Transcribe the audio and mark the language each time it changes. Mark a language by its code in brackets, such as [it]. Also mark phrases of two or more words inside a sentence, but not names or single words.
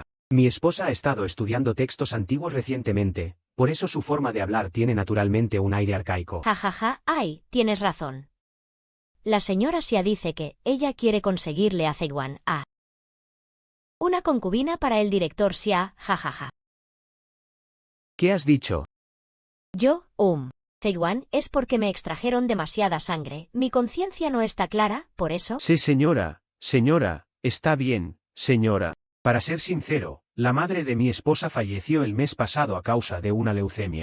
[es] Mi esposa ha estado estudiando textos antiguos recientemente, por eso su forma de hablar tiene naturalmente un aire arcaico. Ja, ja, ja, ay, tienes razón. La señora Xia dice que ella quiere conseguirle a Zeiguan a una concubina para el director Xia, ja, ja, ja. ¿Qué has dicho? Yo, Zeiguan, es porque me extrajeron demasiada sangre, mi conciencia no está clara, por eso. Sí, señora, está bien, señora. Para ser sincero, la madre de mi esposa falleció el mes pasado a causa de una leucemia.